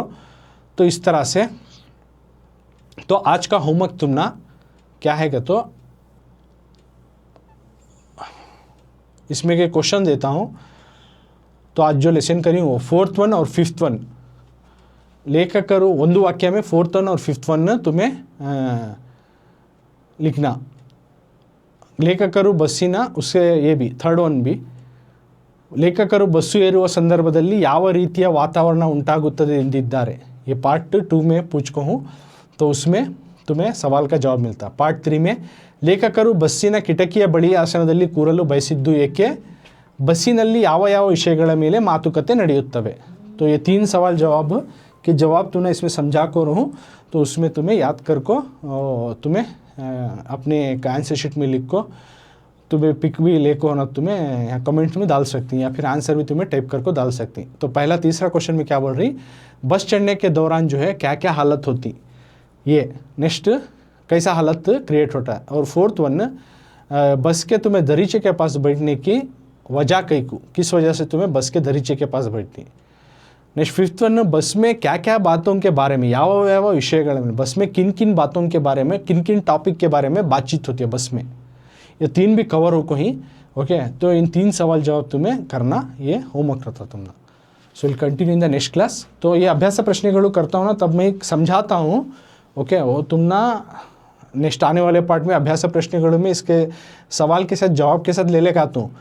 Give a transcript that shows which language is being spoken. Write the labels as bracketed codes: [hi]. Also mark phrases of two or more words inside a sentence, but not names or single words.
[hi] तो इस तरह से तो आज का होमवर्क तुम ना क्या है कि तो इसमें के क्वेश्चन देता हूँ। तो आज जो लेसन करी वो 4th 1 और 5th 1 [kn] ಲೇಖಕರು ಒಂದು [hi] वाक्य में 4th 1 और 5th 1 तुम्हें लिखना। [kn] ಲೇಖಕರು ಬಸ್ಸಿನ [hi] उससे ये भी 3rd 1 भी [kn] ಲೇಖಕರು ಬಸ್ಸು ಏರುವ ಸಂದರ್ಭದಲ್ಲಿ ಯಾವ ರೀತಿಯ ವಾತಾವರಣ ಉಂಟಾಗುತ್ತದೆ ಎಂದಿದ್ದಾರೆ। [hi] ये पार्ट 2 में पूछको हूँ, तो उसमें तुम्हें सवाल का जवाब मिलता। [kn] पार्ट 3 में ಲೇಖಕರು ಬಸ್ಸಿನ ಕಿಟಕಿಯ ಬಳಿ ಆಸನದಲ್ಲಿ ಕೂರಲು ಬಯಸಿದ್ದು ಏಕೆ, ಬಸ್ಸಿನಲ್ಲಿ ಯಾವ ಯಾವ ವಿಷಯಗಳ ಮೇಲೆ ಮಾತುಕತೆ ನಡೆಯುತ್ತವೆ। [hi] तो ये 3 सवाल जवाब के जवाब तुम्हें इसमें समझा को रहूँ, तो उसमें तुम्हें याद कर को तुम्हें अपने [en] answer sheet [hi] में लिख को तुम्हें पिक भी ले को ना तुम्हें यहाँ कमेंट में डाल सकती हैं, या फिर आंसर भी तुम्हें टाइप कर को डाल सकती। तो पहला तीसरा क्वेश्चन में क्या बोल रही, बस चढ़ने के दौरान जो है क्या क्या हालत होती, ये नेक्स्ट कैसा हालत क्रिएट होता है। और 4th 1 बस के तुम्हें दरीचे के पास बैठने की वजह कई को, किस वजह से तुम्हें बस के दरीचे के पास बैठती। [en] next fifth one, [hi] बस में क्या क्या बातों के बारे में, [kn] ಯಾವ ಯಾವ ವಿಷಯಗಳ [hi] में, बस में किन किन बातों के बारे में, किन किन टॉपिक के बारे में बातचीत होती है बस में. ये 3 भी कवर हो कहीं. ओके, तो इन 3 सवाल जवाब तुम्हें करना, ये होमवर्क रहता तुम्हारा. [en] so will continue in the next class. [hi] तो ये [kn] ಅಭ್ಯಾಸ ಪ್ರಶ್ನೆಗಳು [hi] करता हूँ ना, तब मैं समझाता हूँ. ओके, वो तुम ना नेक्स्ट आने वाले पार्ट में [kn] ಅಭ್ಯಾಸ ಪ್ರಶ್ನೆಗಳು [hi] में इसके सवाल के साथ जवाब के साथ ले लेकर आता हूँ.